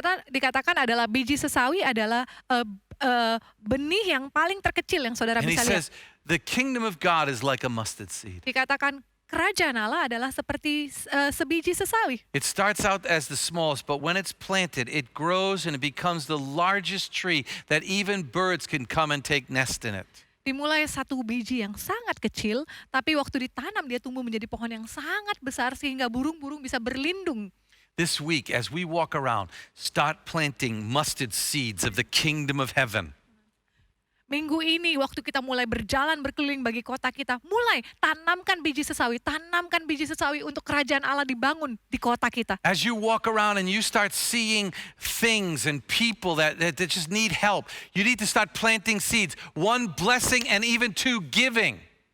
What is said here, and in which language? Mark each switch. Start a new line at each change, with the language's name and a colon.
Indonesian: Dikatakan adalah biji sesawi adalah benih yang paling terkecil yang saudara
English: And he
Indonesian: bisa lihat.
English: says, the kingdom of God is like a mustard seed.
Indonesian: Dikatakan kerajaan Allah adalah seperti sebiji sesawi.
English: It starts out as the smallest, but when it's planted, it grows and it becomes the largest tree that even birds can come and take nest in it.
Indonesian: Dimulai satu biji yang sangat kecil, tapi waktu ditanam dia tumbuh menjadi pohon yang sangat besar sehingga burung-burung bisa berlindung.
English: This week, as we walk around, start planting mustard seeds of the kingdom of heaven.
Indonesian: Minggu ini waktu kita mulai berjalan berkeliling bagi kota kita, mulai tanamkan biji sesawi untuk kerajaan Allah dibangun di kota kita.
English: As you walk around and you start seeing things and people that just need help, you need to start planting seeds. One, blessing, and even two, giving.